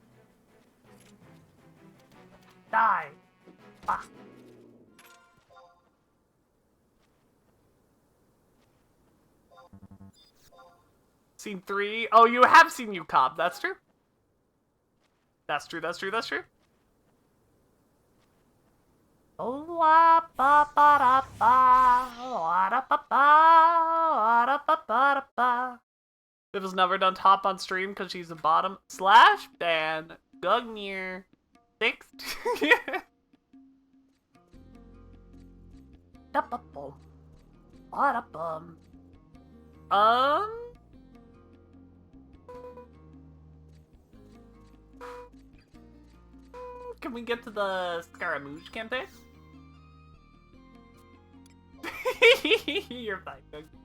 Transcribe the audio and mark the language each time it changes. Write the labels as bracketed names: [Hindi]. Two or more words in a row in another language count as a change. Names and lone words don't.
[English] Die. Ah. Scene 3. Oh, you have seen you cob. That's true. That's true, that's true, that's true. Oh, ba ba ba ba ba ba ba ba ba. Viv has never done top on stream because she's a bottom. Slash ban. Gugnir. Fixed. Da ba bum. Ba da bum. Can we get to the Scaramouche campaign? You're fine, Doug.